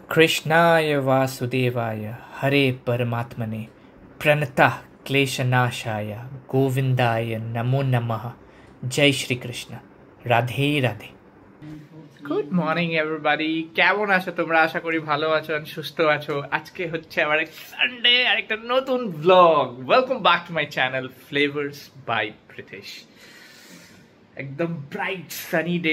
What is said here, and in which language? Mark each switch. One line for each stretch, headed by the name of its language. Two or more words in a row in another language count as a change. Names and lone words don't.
Sanskrit: कृष्णाय वासुदेवाय हरे परमात्मने प्रणतः क्लेशनाशाय गोविंदाय नमो नमः।
Hindi: जय श्री कृष्ण। राधे राधे।
English: good morning everybody,
Bangla: কেমন আছো তোমরা? আশা করি ভালো আছো, সুস্থ আছো। আজকে হচ্ছে আবার এক সানডে আর একটা নতুন ব্লগ।
English: welcome back to my channel Flavours by Pritesh.
Bangla: একদম
English: bright sunny day.